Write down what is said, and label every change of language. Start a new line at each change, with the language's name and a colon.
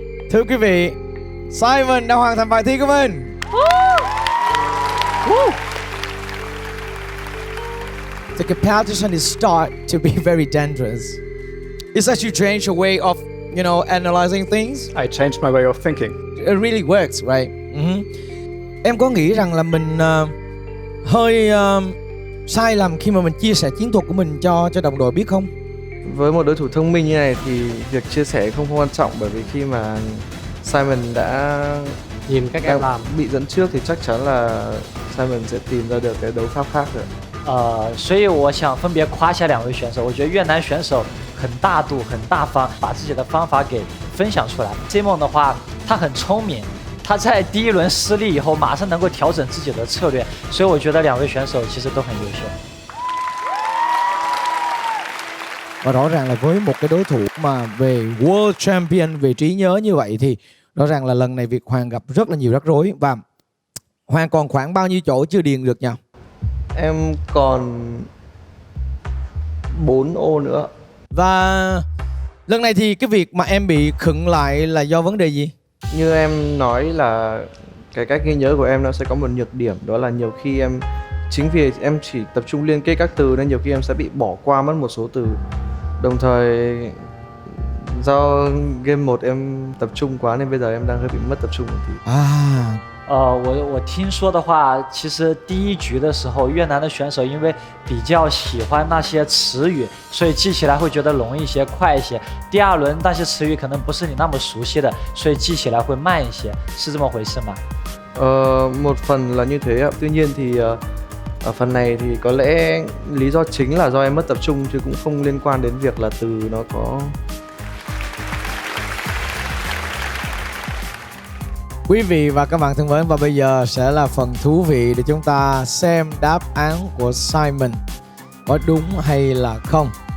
Vietnamese: Thưa quý vị, Simon đã hoàn thành bài thi của mình.
English: The competition is start to be very dangerous. It's as you change your way of, analyzing things. I changed my way of thinking. It really works, right?
Vietnamese: Em có nghĩ rằng là mình hơi sai lầm khi mà mình chia sẻ chiến thuật của mình cho đồng đội biết không? Với một đối thủ thông minh như này thì việc chia sẻ không quan trọng, bởi vì khi mà Simon đã Nhìn cách em làm. bị dẫn trước thì chắc chắn là Simon sẽ tìm ra được cái đấu pháp khác rồi.
Chinese: 所以我想分别夸下两位选手。我觉得越南选手很大度、很大方，把自己的方法给分享出来。 Simon 的话，他很聪明，他在第一轮失利以后，马上能够调整自己的策略，所以我觉得两位选手其实都很优秀。
Vietnamese: Và rõ ràng là với một cái đối thủ mà về World Champion, về trí nhớ như vậy thì rõ ràng là lần này Việt Hoàng gặp rất là nhiều rắc rối. Và Hoàng còn khoảng bao nhiêu chỗ chưa điền được nhỉ? Em còn 4 ô nữa. Và lần này thì cái việc mà em bị khựng lại là do vấn đề gì? Như em nói là cái cách ghi nhớ của em nó sẽ có một nhược điểm, đó là nhiều khi chính vì em chỉ tập trung liên kết các từ nên nhiều khi em sẽ bị bỏ qua mất một số từ. Đồng thời do game 1 em tập trung quá nên bây giờ em đang hơi bị mất tập trung một tí.
Chinese: 我听说的话，其实第一局的时候，越南的选手因为比较喜欢那些词语，所以记起来会觉得容易一些、快一些。第二轮那些词语可能不是你那么熟悉的，所以记起来会慢一些，是这么回事吗？
Vietnamese: Một phần là như thế ạ. Tuy nhiên thì ở phần này thì có lẽ lý do chính là do em mất tập trung chứ cũng không liên quan đến việc là từ nó có. Quý vị và các bạn thân mến, và bây giờ sẽ là phần thú vị để chúng ta xem đáp án của Simon có đúng hay là không.